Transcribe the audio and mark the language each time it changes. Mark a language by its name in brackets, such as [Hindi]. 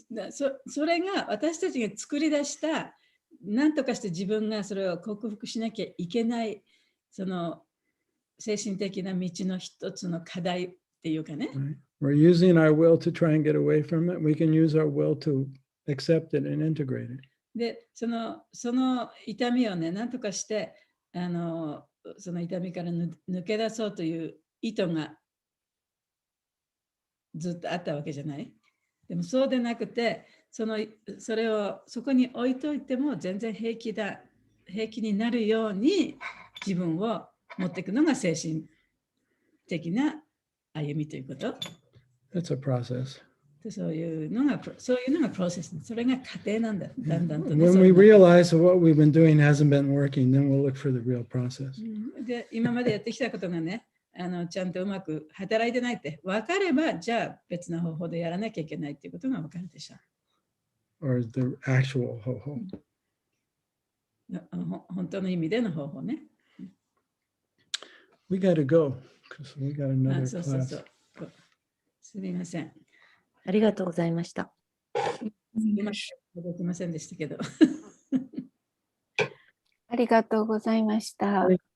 [Japanese] それが私たちが作り出した、何とかして自分がそれを克服しなきゃいけない、その精神的な道の一つの課題っていうかね。 [English] We're using our will to try and get away from it. We can use our will to accept it and integrate it. [Japanese] で、その痛みをね、何とかして、その痛みから抜け出そうという意図がずっとあったわけじゃない。でもそうでなくて、それをそこに置いといても全然平気になるように自分を持っていくのが精神的な歩みということ。 [English] It's a process. [Japanese] そういうのがプロセス。それが過程なんだ。だんだんと、ね。 [English] When we realize that what we've been doing hasn't been working, then we'll look for the real process. [Japanese] で、今までやってきたことがね、ちゃんとうまく働いてないって分かれば、じゃあ別の方法でやらなきゃいけないっていうことが分かるでしょう。 [English] Or the actual 方法。 [Japanese] 本当の意味での方法ね。 [English] We gotta go, because we got another class. [Japanese] すみません。ありがとうございました。届きませんでしたけど。ありがとうございました。